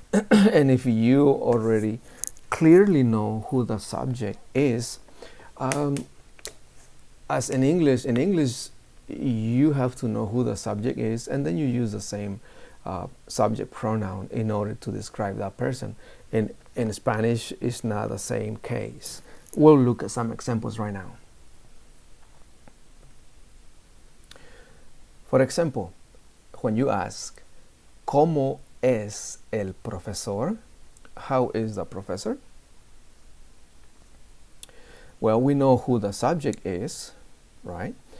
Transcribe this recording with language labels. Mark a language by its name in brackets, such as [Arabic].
[English] And if you already clearly know who the subject is, as in English, you have to know who the subject is, and then you use the same subject pronoun in order to describe that person. In Spanish, it's not the same case. We'll look at some examples right now. For example, when you ask, [Spanish] ¿Cómo es el profesor? [English] How is the professor? Well, we know who the subject is, right?